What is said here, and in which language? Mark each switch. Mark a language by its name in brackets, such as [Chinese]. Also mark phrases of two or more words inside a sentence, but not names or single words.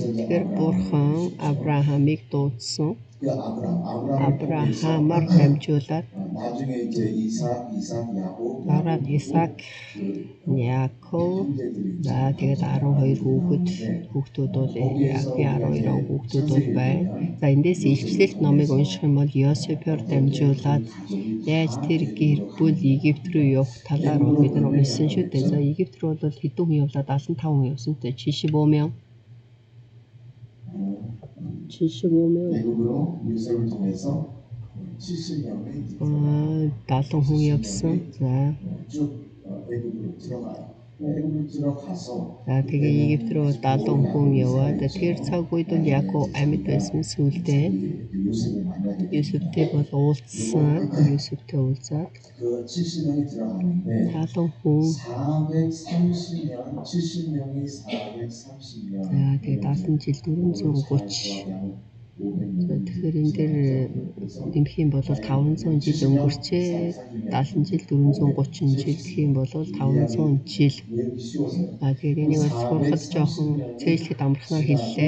[Mongolian] Тэгэхээр бурхан Авраамыг дуудсан. Авраамаар дамжуулаад дараа нь Исаак, Яаков тэгээд 12 хүүхдүүд бол Яаковын 12 хүүхдүүд бол байна. За эндээс илчлэлт номыг унших юм бол Йосефээр дамжуулаад яаж тэр гэр бүл Египт рүү явах талаар бид нар уншсан шүү дээ. За Египт рүү бол хэдэн хүн явлаа? 75 хүн явсан те. 75,000. [Korean] 애굽으로 요셉을 통해서 70명이 [Mongolian] 70 хүн явсан. За [Korean] 쭉 애굽으로 들어가요. 애굽으로 들어가서 [Mongolian] тэгээ Египт рүү 70 хүн яваад тэр цаг үед бол Яаков амьд байсан сүлдээ [Korean] 요셉을 만나게 [Mongolian] Юсефтэй бол уулзсан. Юсефтэй уулзаад [Korean] 그 70명이 들어가는데 [Mongolian] 70 хүн [Korean] 430년 70명이 430년 [Mongolian] за тэгээ 70 жил 430 тэгэхээр энэ дээр нэмэх юм бол 500 жил өнгөрчээ 70 жил 430 жил гэх юм бол 500 жил. Тэгэхээр энийг бас сурахад жоохон цээжлэхэд амархнаар хэллээ.